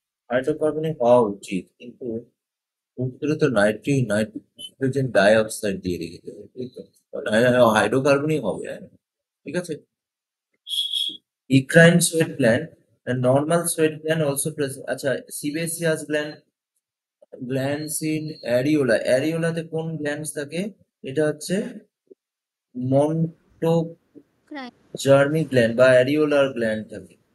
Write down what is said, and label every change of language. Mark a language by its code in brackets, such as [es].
[bn] হাইড্রোকার্বনই হওয়া উচিত, কিন্তু উত্তরে তো নাইট্রোজেন ডাইঅক্সাইড দিয়ে রেখেছে, ঠিক তো? হাইড্রোকার্বনই হবে, হ্যাঁ, ঠিক আছে। [en] Eccrine sweat gland and normal sweat gland also present. [bn] আচ্ছা, [en] sebaceous glands in areola, [bn] areola তে কোন গ্ল্যান্ডস থাকে? এটা হচ্ছে মন্টোজার্মি গ্ল্যান্ড বা অ্যারিওলার গ্ল্যান্ড থাকে।